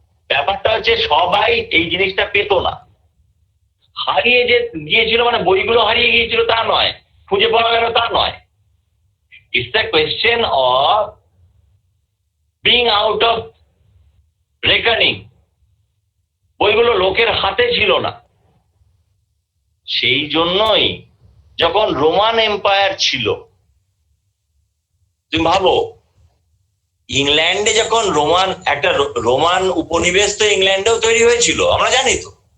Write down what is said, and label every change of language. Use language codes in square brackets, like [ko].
[bn] ব্যাপারটা হচ্ছে সবাই এই জিনিসটা পেত না। হারিয়ে যে গিয়েছিল মানে বইগুলো হারিয়ে গিয়েছিল তা নয়, খুঁজে পাওয়া গেল তা নয়। [en] It's a question of being out of reckoning. [bn] বইগুলো লোকের হাতে ছিল না। সেই জন্যই যখন রোমান এম্পায়ার ছিল, তুমি ভাবো ইংল্যান্ডে যখন একটা রোমান উপনিবেশ তো ইংল্যান্ডেও তৈরি হয়েছিল, আমরা জানি তো।